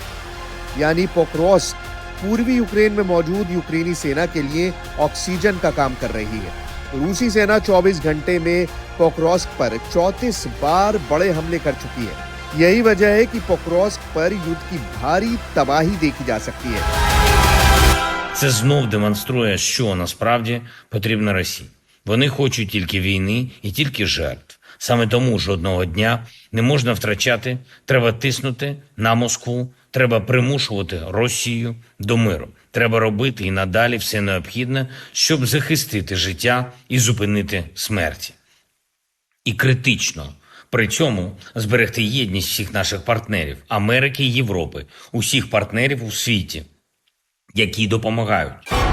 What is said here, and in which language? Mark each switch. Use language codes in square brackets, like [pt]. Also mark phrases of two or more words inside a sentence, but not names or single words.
[hi] यानी पोक्रोस्क पूर्वी यूक्रेन में मौजूद यूक्रेनी सेना के लिए ऑक्सीजन का काम कर रही है। रूसी सेना 24 घंटे में पोक्रोस्क पर 34 बार बड़े हमले कर चुकी है। यही वजह है कि पोक्रोस्क पर युद्ध की भारी तबाही देखी जा सकती है। [uk] Це знов демонструє, що насправді потрібно Росії. Вони хочуть тільки війни і тільки жертв. Саме тому жодного дня не можна втрачати, треба тиснути на Москву, треба примушувати Росію до миру. Треба робити і надалі все необхідне, щоб захистити життя і зупинити смерті. І критично при цьому зберегти єдність всіх наших партнерів, Америки і Європи, усіх партнерів у світі, які допомагають.